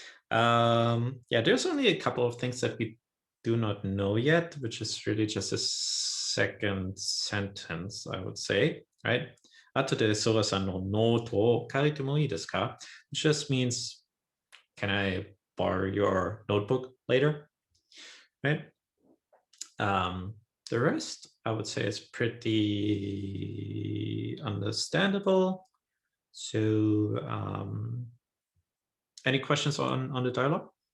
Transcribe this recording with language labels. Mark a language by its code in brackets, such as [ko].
[en] Yeah, there's only a couple of things that we do not know yet, which is really just a second sentence, I would say, right? [ja] 後でソラさんのノートを借りてもいいですか? [en] Which just means, can I borrow your notebook later? Right? The rest, I would say, is pretty understandable. So, any questions on the dialogue?